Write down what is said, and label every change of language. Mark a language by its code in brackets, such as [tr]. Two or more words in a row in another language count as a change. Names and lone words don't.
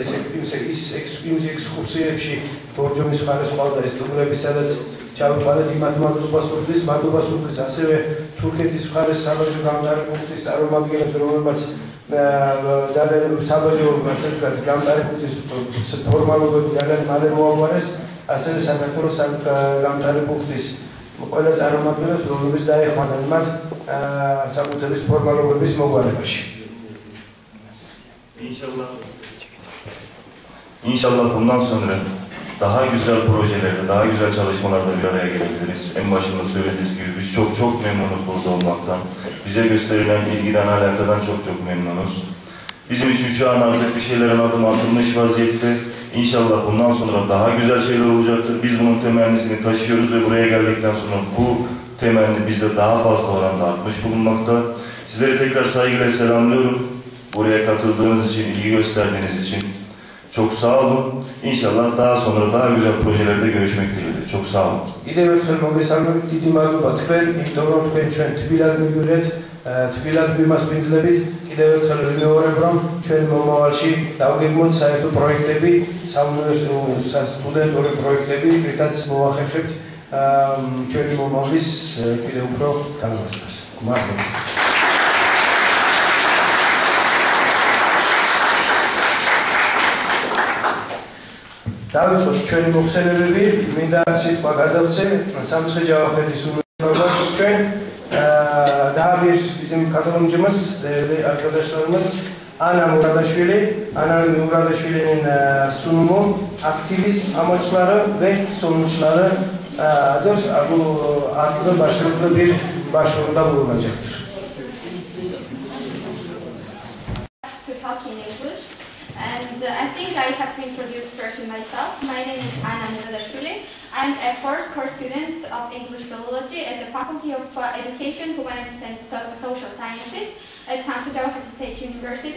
[ka] ის ექსკურსიებში ბორჯომის ხარეს ყავდა ეს სტუმრები, სადაც ჩავიყვანეთ იმათ მადლობას უდრის ასევე თურქეთის მხარეს საბაჟო გამტარი პუნქტის წარმომადგენლებს, რომელმაც ძალიან საბაჟო გამტარი პუნქტის ფორმალობები ძალიან მალე მოაგვარეს, ასევე საქართველოს გამტარი პუნქტის ყველა წარმომადგენლებს, რომლებიც დაეხმარნენ მათ საკუთების ფორმალობების მოგვარებაში. [tr] İnşallah bundan sonra daha güzel projelerde, daha güzel çalışmalarda bir araya gelebiliriz. En başında söylediğiniz gibi biz çok memnunuz burada olmaktan. Bize gösterilen ilgiden, alakadan çok memnunuz. Bizim için şu an artık bir şeylerin adım atılmış vaziyette. İnşallah bundan sonra daha güzel şeyler olacaktır. Biz bunun temennisini taşıyoruz ve buraya geldikten sonra bu temenni bizde daha fazla oranda artmış bulunmakta. Sizleri tekrar saygıyla selamlıyorum. Buraya katıldığınız için, ilgi gösterdiğiniz için çok sağ olun. İnşallah daha sonra daha güzel projelerde görüşmek dileğiyle. Çok sağ olun. [ka] Კიდევ ერთხელ მოგესალმებით, დიდი მადლობა თქვენ, იმიტომ რომ თქვენ ჩვენ თბილად მივიღეთ, თბილად გვიმასპინძლებით. კიდევ ერთხელ ვიმეორებ, რომ ჩვენ მომავალში დავგეგმოთ საერთო პროექტები, საუნივერსიტეტო სტუდენტური პროექტები, რითაც მოახერხებთ ჩვენი მომავლის კიდევ უფრო განმავლობას. მადლობა. დავიწყოთ ჩვენი მოხსენებები, მინდა სიტყვა გადავცე სამცხე ჯავახეთის უნივერსიტეტის ჩვენ დააბის [tr] bizim katılımcımız, değerli arkadaşlarımız [ka] Ana Muradashvili. [tr] Ana Muradashvili'nin sunumu aktivizm amaçları ve sonuçlarıdır. Bu adlı başlıklı bir başvuruda bulunacaktır. [en] And I think I have to introduce first myself. My name is Ana Muradashvili. I'm a first course student of English Philology at the Faculty of Education, Humanities and Social Sciences at Sankt Jawahar State University.